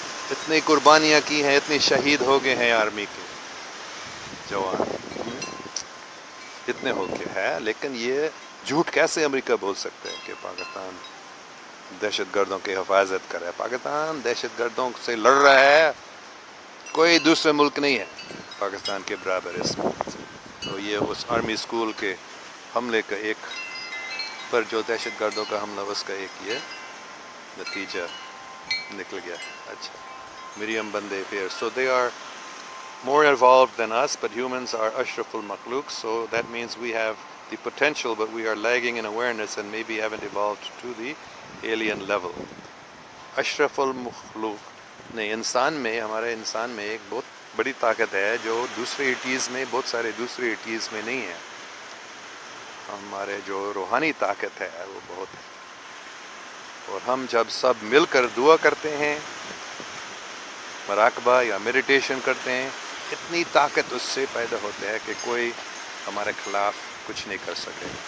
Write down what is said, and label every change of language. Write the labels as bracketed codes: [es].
[ur] اتنی قربانیاں کی ہیں، اتنے شہید ہو گئے ہیں آرمی کے جوان، اتنے ہو کے ہے، لیکن یہ جھوٹ کیسے امریکہ بول سکتے ہیں کہ پاکستان دہشت گردوں کی حفاظت کر رہا ہے؟ پاکستان دہشت گردوں سے لڑ رہا ہے، کوئی دوسرے ملک نہیں ہے پاکستان کے برابر اس میں۔ تو یہ اس آرمی اسکول کے حملے کا ایک پر جو دہشت گردوں کا حملہ اس کا ایک یہ نتیجہ نکل گیا. اچھا مریم بندے پھر [en] so they are more evolved than us, but humans are ashraful makhluq, so that means we have the potential, but we are lagging in awareness and maybe haven't evolved to the alien level. [ur] اشرف المخلوق نہیں، انسان میں، ہمارے انسان میں ایک بہت بڑی طاقت ہے جو دوسرے ایٹیز میں، بہت سارے دوسرے ایٹیز میں نہیں ہے. ہمارے جو روحانی طاقت ہے وہ بہت ہے، اور ہم جب سب مل کر دعا کرتے ہیں، مراقبہ یا میڈیٹیشن کرتے ہیں، اتنی طاقت اس سے پیدا ہوتا ہے کہ کوئی ہمارے خلاف کچھ نہیں کر سکے.